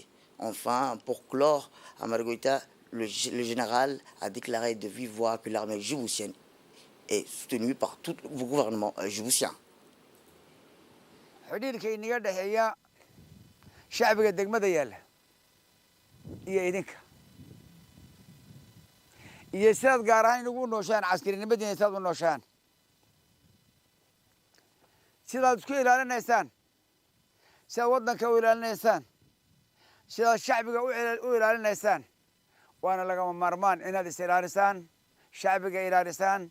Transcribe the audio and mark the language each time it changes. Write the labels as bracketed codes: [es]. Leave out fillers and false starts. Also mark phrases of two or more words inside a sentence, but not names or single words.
[fr] Enfin, pour clore, à Maragota, le général a déclaré de vive voix que l'armée djiboutienne est soutenue par tout le gouvernement djiboutien. [so] xidhiirka inaga dhexeeya shacbiga degmada yaalla iyo idinka iyo sidaad gaar ahaan inagu nooshaan caskarinimadina sidaad u nooshaan sidaad isku ilaalinaysaan sidaad waddanka u ilaalinaysaan sidaad shacbiga u ilaalinaysaan waana lagama maarmaan inaad is ilaalisaan shacbiga ilaalisaan